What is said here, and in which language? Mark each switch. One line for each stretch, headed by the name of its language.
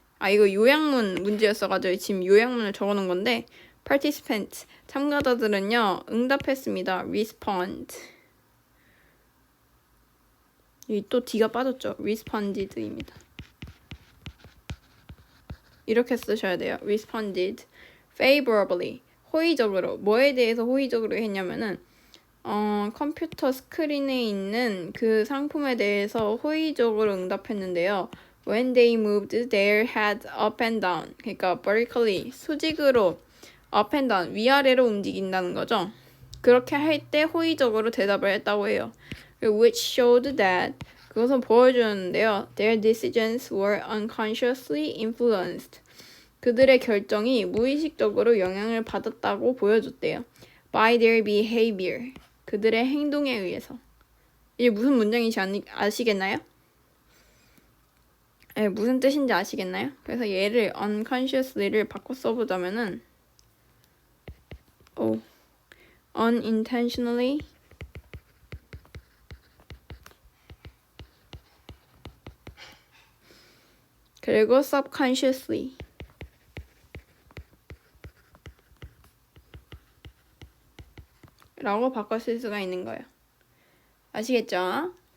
Korean: 이거 요약문 문제였어가지고 지금 요약문을 적어놓은 건데, participants 참가자들은요 응답했습니다.
English: respond.
Korean: 여기 또 D가 빠졌죠. responded입니다. 이렇게 쓰셔야 돼요.
English: responded favorably,
Korean: 호의적으로. 뭐에 대해서 호의적으로 했냐면은 컴퓨터 스크린에 있는 그 상품에 대해서 호의적으로 응답했는데요.
English: When they moved their head up and down,
Korean: 그러니까
English: vertically,
Korean: 수직으로
English: up and down,
Korean: 위아래로 움직인다는 거죠. 그렇게 할 때 호의적으로 대답을 했다고 해요.
English: Which showed that,
Korean: 그것은 보여주는데요.
English: Their decisions were unconsciously influenced.
Korean: 그들의 결정이 무의식적으로 영향을 받았다고 보여줬대요.
English: By their behavior.
Korean: 그들의 행동에 의해서. 이게 무슨 문장인지 아시겠나요? 무슨 뜻인지 아시겠나요? 그래서 얘를 unconsciously를 바꿔 써보자면은 unintentionally 그리고 subconsciously 라고 바꿔 쓸 수가 있는 거예요. 아시겠죠?